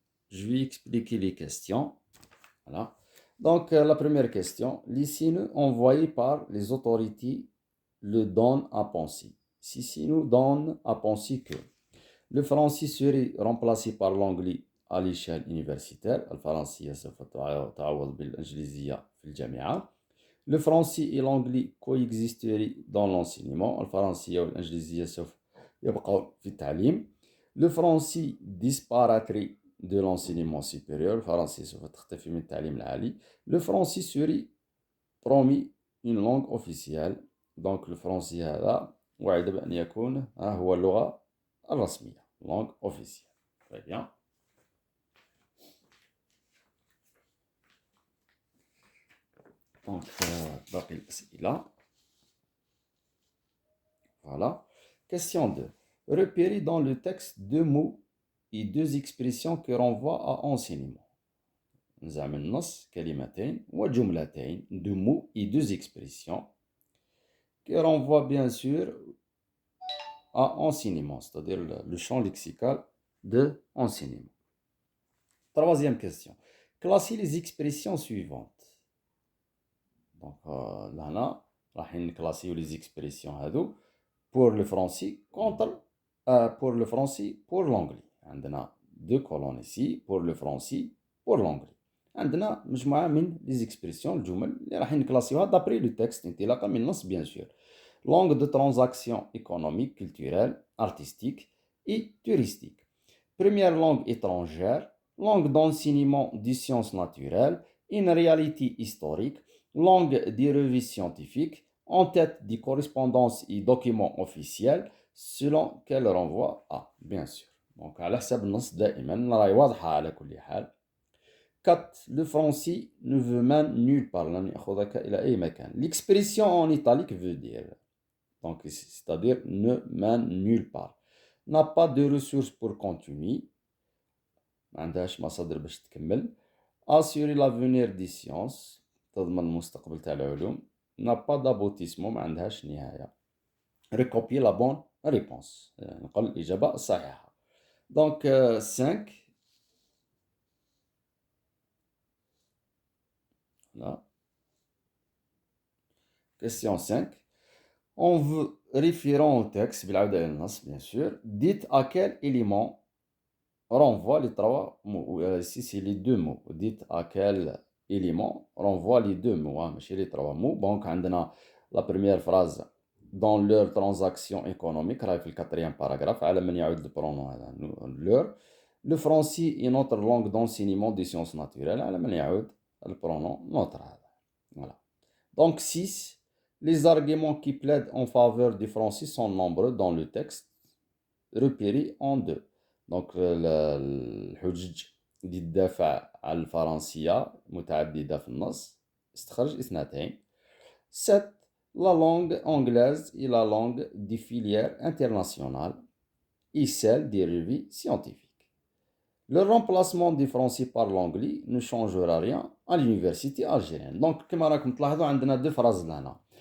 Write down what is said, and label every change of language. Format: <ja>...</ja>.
<fr>Je vais expliquer les questions. Voilà. Donc, la première question. Les signes envoyés par les autorités le donnent à penser. Ces signes donnent à penser que le français serait remplacé par l'anglais à l'échelle universitaire.</fr> <ar>الفرنسية سوف تعوض بالإنجليزية في الجامعة.</ar> <fr>Le français et l'anglais coexisteraient dans l'enseignement.</fr> <ar>الفرنسية والإنجليزية سوف يبقوا في التعليم.</ar> <fr>Le français disparaîtrait de l'enseignement supérieur.</fr> <ar>الفرنسية سوف تختفي من التعليم العالي.</ar> <fr>Le français serait promis une langue officielle. Donc le français</fr> <ar>هذا وعد بأن يكون هو اللغة الرسمية.</ar> <fr>Langue officielle. Très bien.</fr> <ar>Donc, باقي الأسئلة.</ar> <fr>Voilà. Question 2. Repérez dans le texte deux mots et deux expressions qui renvoient à enseignement.</fr> <ar>نزعم النص كلمتين وجملتين</ar> <fr>deux mots et deux expressions qui renvoient bien sûr à enseignement, c'est-à-dire le champ lexical de enseignement. Troisième question. Classez les expressions suivantes. Donc, là,</fr> <ar>راح نكلاسيو</ar> <fr>les expressions</fr> <ar>هذو</ar> <fr>pour le français contre pour le français pour l'anglais.</fr> <ar>عندنا</ar> <fr>deux colonnes ici pour le français pour l'anglais.</fr> <ar>عندنا مجموعة من</ar> <fr>les expressions</fr> <ar>الجمل اللي راح نكلاسيوها</ar> <fr>d'après le texte</fr> <ar>انطلاقا من النص</ar> <fr>bien sûr. Langue de transaction économique, culturelle, artistique et touristique. Première langue étrangère, langue d'enseignement des sciences naturelles, une réalité historique, langue des revues scientifiques, en tête des correspondances et documents officiels, selon qu'elle renvoie à, bien sûr.</fr> <ar>Donc, على حسب النص دائما راهي واضحة على كل حال.</ar> <fr>4. Le français ne veut mène nulle part.</fr> <ar>لن يأخذك إلى أي مكان.</ar> <fr>L'expression en italique veut dire, donc c'est-à-dire ne mène nulle part. N'a pas de ressources pour continuer.</fr> <ar>ما عندهاش مصادر باش تكمل.</ar> <fr>Assurer l'avenir des sciences.</fr> <ar>تضمن المستقبل تاع العلوم.</ar> <fr>N'a pas d'aboutissement.</fr> <ar>ما عندهاش نهاية.</ar> <fr>Recopier la bonne réponse.</fr> <ar>نقل الإجابة الصحيحة.</ar> <fr>Donc 5. Là. Question 5. En vous référant au texte, bien sûr, dites à quel élément renvoie les trois mots. Ici, c'est les deux mots. Dites à quel élément renvoie les deux mots.</fr> <ar>ماشي</ar> <fr>les trois mots. Donc,</fr> <ar>عندنا</ar> <fr>la première phrase dans leurs transactions économiques, là, le quatrième paragraphe,</fr> <ar>على من يعود</ar> <fr>le pronom</fr> <ar>هذا,</ar> <fr>leur. Le français est notre langue d'enseignement des sciences naturelles,</fr> <ar>على من يعود</ar> <fr>le pronom notre</fr> <ar>هذا.</ar> <fr>Voilà. Donc 6. Les arguments qui plaident en faveur du français sont nombreux dans le texte, repérés en deux.</fr> <ar>Donc الحجج اللي تدافع على الفرنسية متعددة في النص استخرج اثنتين.</ar> <fr>7. La langue anglaise est la langue des filières internationales et celle des revues scientifiques. Le remplacement du français par l'anglais ne changera rien à l'université algérienne.</fr> <ar>Donc, كما راكم تلاحظوا عندنا</ar> <fr>deux phrases</fr> <ar>لهنا.</ar>